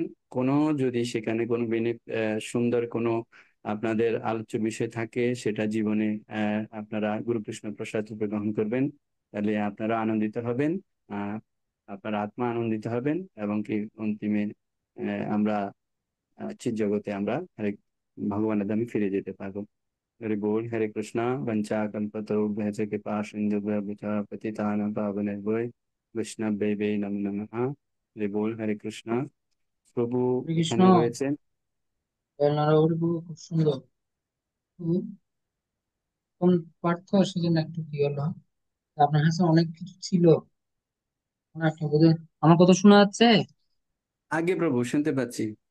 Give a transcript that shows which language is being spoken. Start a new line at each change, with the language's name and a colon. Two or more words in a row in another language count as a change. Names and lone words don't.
Bangla: কোনো যদি সেখানে কোনো সুন্দর কোনো আপনাদের আলোচ্য বিষয় থাকে, সেটা জীবনে আপনারা গুরুকৃষ্ণ প্রসাদ রূপে গ্রহণ করবেন, তাহলে আপনারা আনন্দিত হবেন, আহ আপনার আত্মা আনন্দিত হবেন, এবং কি অন্তিমে আমরা চিৎ জগতে আমরা হরে ভগবানের ধামে ফিরে যেতে পারবো। হরি বোল হরে কৃষ্ণা
Sanskrit: वंचा कल्पतरुभ्यश्च कृपा सिन्धुभ्यश्च पतितानां पावनेभ्यो वैष्णवेभ्यो नमो नमः।
Bangla: হরি বোল হরে কৃষ্ণা। প্রভু হরে কৃষ্ণ। এখানে রয়েছেন। নারায়ণ খুব সুন্দর। তো কোন পার্থ সেজন্য একটু কি হলো, আপনার কাছে অনেক কিছু ছিল। আপনি বোধহয় আমার কথা শোনা যাচ্ছে। আগে প্রভু শুনতে পাচ্ছি।